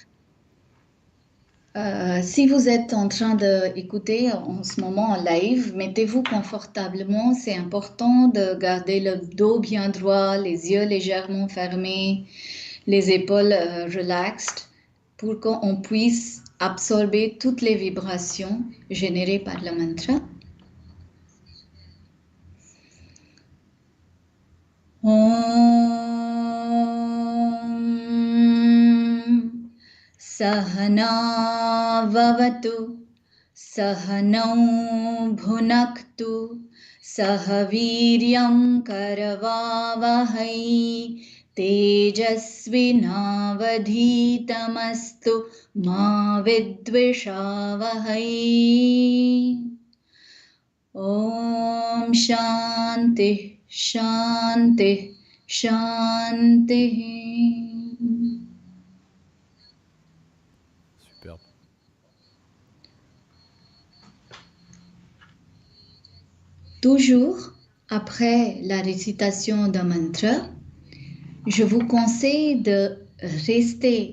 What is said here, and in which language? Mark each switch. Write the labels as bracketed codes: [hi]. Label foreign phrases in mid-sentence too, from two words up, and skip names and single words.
[fr] Si vous êtes en train d'écouter en ce moment en live, mettez-vous confortablement. C'est important de garder le dos bien droit, les yeux légèrement fermés, les épaules relaxed pour qu'on puisse absorber toutes les vibrations générées par le mantra. [sa] सह नाववतु, सह नौ भुनक्तु, सहवीर्यं करवावहै, तेजस्विनावधीतमस्तु मा विद्विषावहै. ॐ शान्तिः, शान्तिः, शान्तिः. [fr] Superbe. Toujours après la récitation d'un mantra, je vous conseille de rester